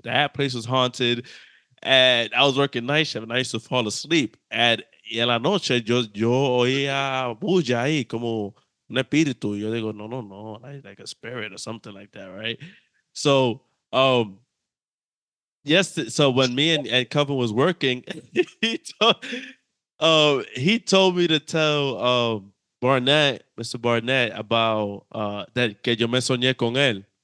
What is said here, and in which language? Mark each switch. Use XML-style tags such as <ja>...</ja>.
<en>That place was haunted, and I was working night shift and I used to fall asleep.</en> <es>Y en la noche yo oía bulla ahí como un espíritu. Yo digo, no, no, no,</es> <en>like a spirit or something like that, right? So, yes, so when me and Kelvin was working, he told, he told me to tell Barnett, Mr.</en> <es>Barnett,</es> <en>about that</en> <es>que yo me soñé con él.</es>